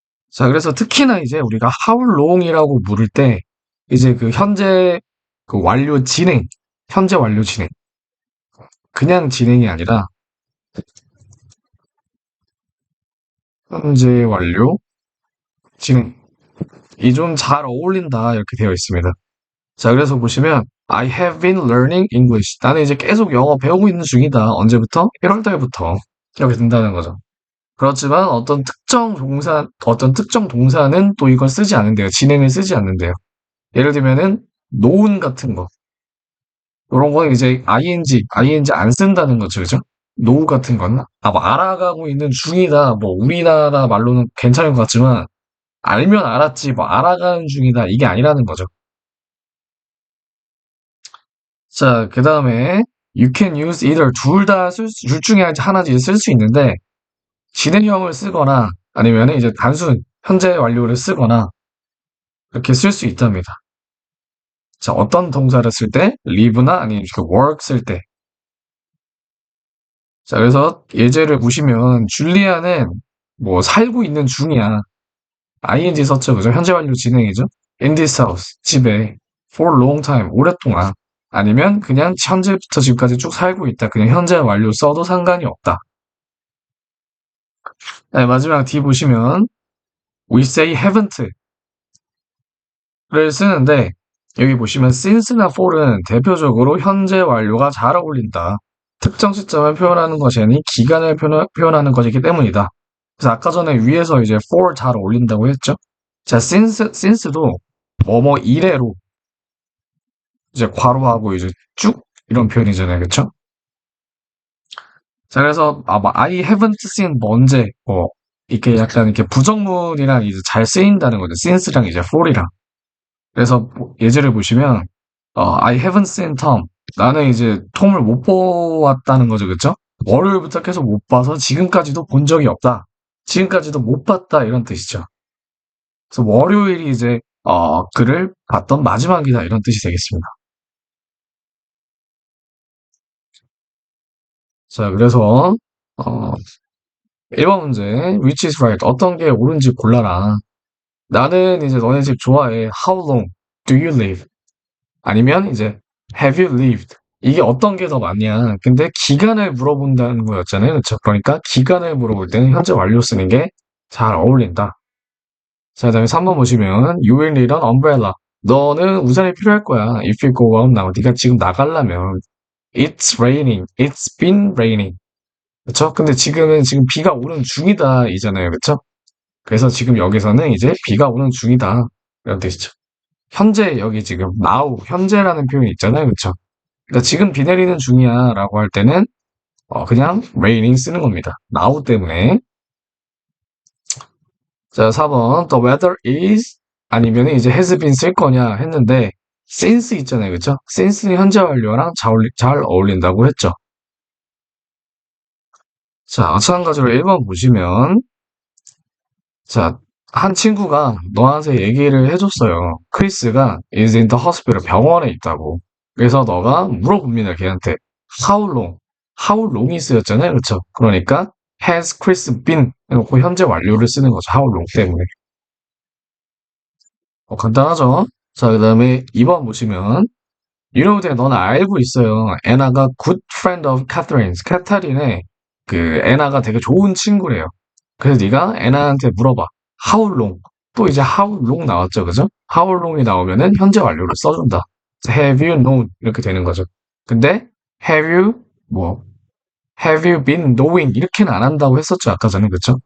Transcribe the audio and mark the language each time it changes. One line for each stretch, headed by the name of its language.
Korean: 자, 그래서 특히나 이제 우리가 how long이라고 물을 때 이제 그 현재 그 완료 진행, 현재 완료 진행, 그냥 진행이 아니라 현재 완료 진행. 이 좀 잘 어울린다 이렇게 되어 있습니다. 자, 그래서 보시면
English: I have been learning English.
Korean: 나는 이제 계속 영어 배우고 있는 중이다. 언제부터? 1월 달부터. 이렇게 된다는 거죠. 그렇지만 어떤 특정 동사는 또 이걸 쓰지 않는데요. 진행을 쓰지 않는데요. 예를 들면은 노운 같은 거. 이런 건 이제 ing 안 쓴다는 거죠. 그죠? 노우 같은 건, 뭐 알아가고 있는 중이다. 뭐, 우리나라 말로는 괜찮은 것 같지만, 알면 알았지, 뭐, 알아가는 중이다. 이게 아니라는 거죠. 자, 그 다음에,
English: you can use either
Korean: 둘 중에 하나지 쓸 수 있는데, 진행형을 쓰거나, 아니면 이제 단순, 현재 완료를 쓰거나, 이렇게 쓸 수 있답니다. 자, 어떤 동사를 쓸 때, live나 아니면 그 work 쓸 때, 자, 그래서 예제를 보시면 줄리아는 뭐 살고 있는 중이야. ing 썼죠, 그죠? 현재 완료 진행이죠.
English: In this house,
Korean: 집에
English: for long time,
Korean: 오랫동안. 아니면 그냥 현재부터 지금까지 쭉 살고 있다. 그냥 현재 완료 써도 상관이 없다. 네, 마지막 D 보시면
English: we say haven't를
Korean: 쓰는데 여기 보시면 since나 for는 대표적으로 현재 완료가 잘 어울린다. 특정 시점을 표현하는 것이 아닌 기간을 표현하는 것이기 때문이다. 그래서 아까 전에 위에서 이제 for 잘 어울린다고 했죠. 자, since도 뭐뭐 이래로 이제 괄호하고 이제 쭉 이런 표현이잖아요. 그쵸? 자, 그래서 뭐
English: I haven't seen
Korean: 뭐 언제 뭐 이렇게 약간 이렇게 부정문이랑 이제 잘 쓰인다는 거죠. since랑 이제 for이랑. 그래서 예제를 보시면
English: I haven't seen Tom.
Korean: 나는 이제 톰을 못 보았다는 거죠. 그쵸? 월요일부터 계속 못 봐서 지금까지도 본 적이 없다. 지금까지도 못 봤다 이런 뜻이죠. 그래서 월요일이 이제 그를 봤던 마지막이다 이런 뜻이 되겠습니다. 자, 그래서 어 1번 문제
English: which is right
Korean: 어떤 게 옳은지 골라라. 나는 이제 너네 집 좋아해. How long
English: do you live?
Korean: 아니면 이제
English: have you lived?
Korean: 이게 어떤 게 더 맞냐? 근데 기간을 물어본다는 거였잖아요. 그쵸? 그러니까 기간을 물어볼 때는 현재 완료 쓰는 게 잘 어울린다. 자, 그다음에 3번 보시면
English: you will need an umbrella.
Korean: 너는 우산이 필요할 거야.
English: If you go out now.
Korean: 네가 지금 나가려면
English: it's raining. It's been raining. 그쵸?
Korean: 근데 지금 비가 오는 중이다 이잖아요. 그쵸? 그래서 지금 여기서는 이제 비가 오는 중이다. 이런 뜻이죠. 현재 여기 지금 now 현재라는 표현이 있잖아요. 그쵸? 그러니까 지금 비 내리는 중이야 라고 할 때는 그냥 raining 쓰는 겁니다. now 때문에. 자, 4번
English: the weather is
Korean: 아니면 이제 has been 쓸 거냐 했는데 since 있잖아요. 그쵸? since는 현재 완료랑 잘 어울린다고 했죠. 자, 마찬가지로 1번 보시면 자, 한 친구가 너한테 얘기를 해줬어요.
English: 크리스가 is in the hospital
Korean: 병원에 있다고. 그래서 너가 물어봅니다. 걔한테 how long, how long이 쓰였잖아요. 그쵸? 그러니까
English: has Chris been
Korean: 해놓고 현재 완료를 쓰는 거죠. how long 때문에. 간단하죠? 자, 그 다음에 2번 보시면
English: you know that
Korean: 너는 알고 있어요.
English: 애나가 good friend of Catherine's.
Korean: 캐터린의 그 애나가 되게 좋은 친구래요. 그래서 네가 애나한테 물어봐.
English: How long?
Korean: 또 이제 how long 나왔죠, 그죠? How long이 나오면은 현재 완료를 써준다.
English: Have you known?
Korean: 이렇게 되는 거죠. 근데 have you 뭐 have you been knowing 이렇게는 안 한다고 했었죠, 아까 전에 그쵸?